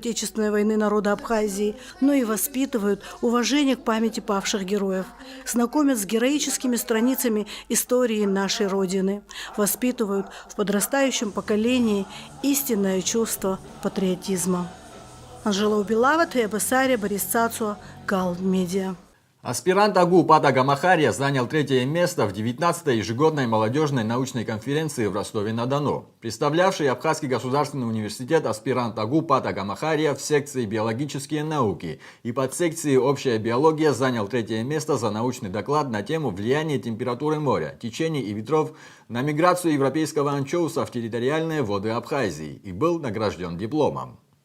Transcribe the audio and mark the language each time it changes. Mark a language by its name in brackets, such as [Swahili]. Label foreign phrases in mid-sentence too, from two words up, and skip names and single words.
[Russian] Отечественной войне народа Абхазии, но и воспитывают уважение к памяти павших героев, знакомят с героическими страницами истории нашей Родины, воспитывают в подрастающем поколении истинное чувство патриотизма. Анжела Убилава, Тея Басария, Борис Цацуа, Гал Медиа. Аспирант АГУ Пата Гамахария занял 3-е место в 19-й ежегодной молодежной научной конференции в Ростове-на-Дону. Представлявший Абхазский государственный университет аспирант АГУ Пата Гамахария в секции биологические науки и подсекции общая биология занял 3-е место за научный доклад на тему влияния температуры моря, течений и ветров на миграцию европейского анчоуса в территориальные воды Абхазии и был награжден дипломом.